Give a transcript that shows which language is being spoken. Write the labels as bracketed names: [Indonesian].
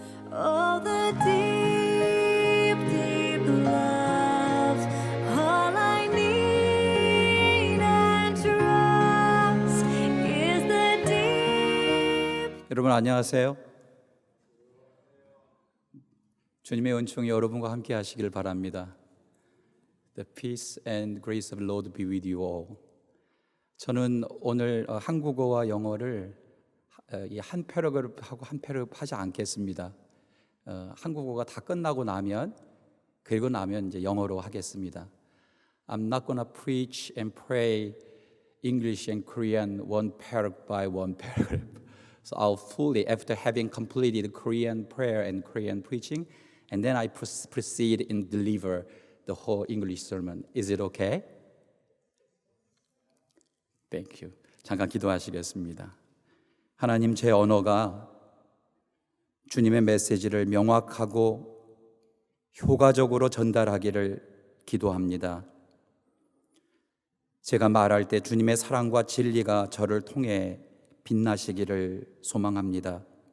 [English] Oh, the deep, deep love, all I need and trust is the deep. [Korean] 여러분 안녕하세요. 주님의 은총이 여러분과 함께 하시길 바랍니다. [English] The peace and grace of the Lord be with you all. [Korean] 저는 오늘 한국어와 영어를 한 패러그래프하고 한 패러그래프 하지 않겠습니다. 한국어가 다 끝나고 나면 그리고 나면 이제 영어로 하겠습니다. [English] I'm not gonna preach and pray English and Korean one paragraph by one paragraph. So I'll fully, after having completed Korean prayer and Korean preaching, and then I proceed and deliver the whole English sermon. Is it okay? Thank you. [Korean] 잠깐 기도하시겠습니다. 하나님, 제 언어가 주님의 메시지를 명확하고 효과적으로 전달하기를 기도합니다. 제가 말할 때 주님의 사랑과 진리가 저를 통해 빛나시기를 소망합니다.